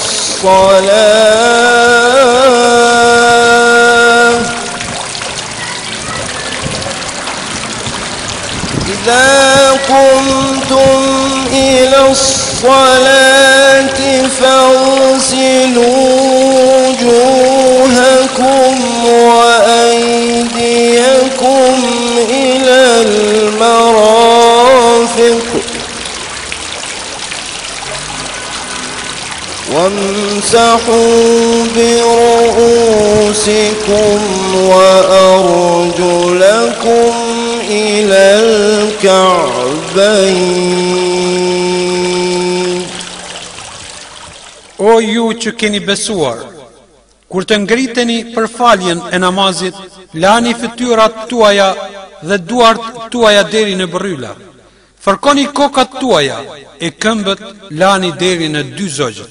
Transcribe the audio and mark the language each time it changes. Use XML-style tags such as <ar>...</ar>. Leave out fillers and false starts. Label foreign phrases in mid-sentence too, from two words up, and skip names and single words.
<ar>الصلاة إذا قمتم إلى الصلاة فاغسلوا وجوهكم وأيديكم إلى المرافق وامسحوا برؤوسكم وأرجلكم إلى الكعبين.</ar> <sq>O ju që keni besuar, kur të ngriteni për faljen e namazit, lani fytyrat tuaja dhe duart tuaja deri në bërryla. Fërkoni kokat tuaja e këmbët lani deri në dy zogjët.</sq>